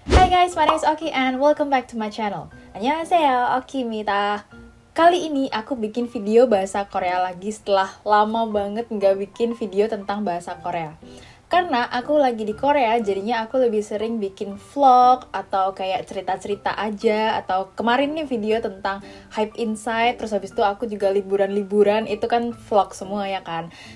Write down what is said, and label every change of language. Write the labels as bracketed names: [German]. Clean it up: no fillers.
[English] Hi guys, my name is Oki and welcome back to my channel. [Korean] 안녕하세요, Oki입니다. [Indonesian] Kali ini aku bikin video bahasa Korea lagi setelah lama banget nggak bikin video tentang bahasa Korea. Karena aku lagi di Korea, jadinya aku lebih sering bikin vlog atau kayak cerita-cerita aja. Atau kemarin nih video tentang Hype Inside, terus habis itu aku juga liburan-liburan, itu kan vlog semua ya kan.